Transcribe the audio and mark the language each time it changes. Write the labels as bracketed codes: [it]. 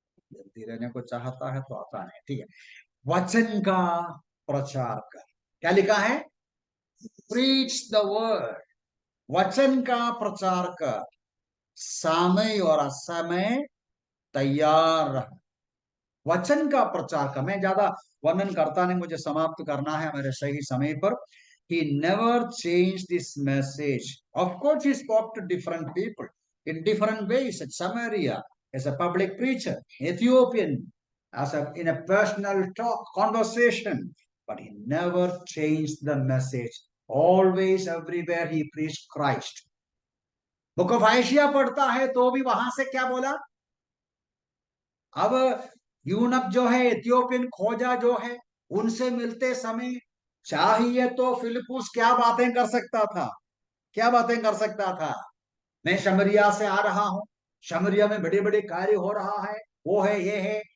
[hi] जल्दी रहने को चाहता है तो आता नहीं, ठीक है। वचन का प्रचार कर। क्या लिखा है? [en] Preach the word. [hi] वचन का प्रचार कर, समय और असमय तैयार रह। वचन का प्रचार का, मैं ज्यादा वर्णन करता नहीं, मुझे समाप्त करना है मेरे सही समय पर। [en] He never changed this message. Of course, he spoke to different people in different ways at Samaria, as a public preacher, Ethiopian, in a personal talk, conversation, but he never changed the message. Always, everywhere, he preached Christ. [hi] Book of आइशिया पढ़ता है तो भी वहां से क्या बोला? अब यूनब जो है, इथियोपियन खोजा जो है, उनसे मिलते समय चाहिए तो फिलिपुस क्या बातें कर सकता था? क्या बातें कर सकता था? मैं शमरिया से आ रहा हूं, शमरिया में बड़े बड़े कार्य हो रहा है, वो है, ये है।